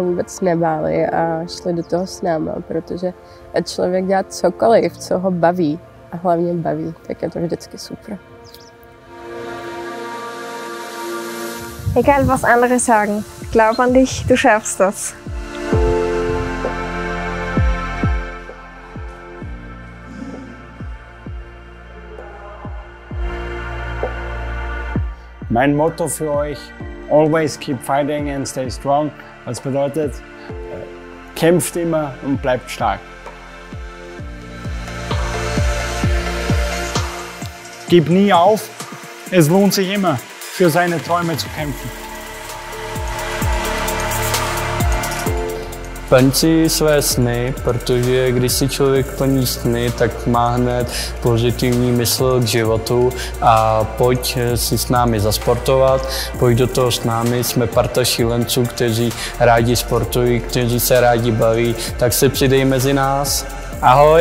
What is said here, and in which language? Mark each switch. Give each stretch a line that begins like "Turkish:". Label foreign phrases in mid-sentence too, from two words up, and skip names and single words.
Czech: vůbec nebáli a šli do toho s náma, protože ať člověk dělá cokoliv, co ho baví a hlavně baví, tak je to vždycky super.
German: Egal was andere sagen, glaub an dich, du schaffst das. Mein Motto für euch:
English: Always keep fighting and stay strong.
German: Das bedeutet, kämpft immer und bleibt stark. Gib nie auf, es lohnt sich immer, für seine Träume zu kämpfen.
Czech: Plň si své sny, protože když si člověk plní sny, tak má hned pozitivní mysl k životu a pojď si s námi zasportovat, pojď do toho s námi, jsme parta šílenců, kteří rádi sportují, kteří se rádi baví, tak se přidej mezi nás.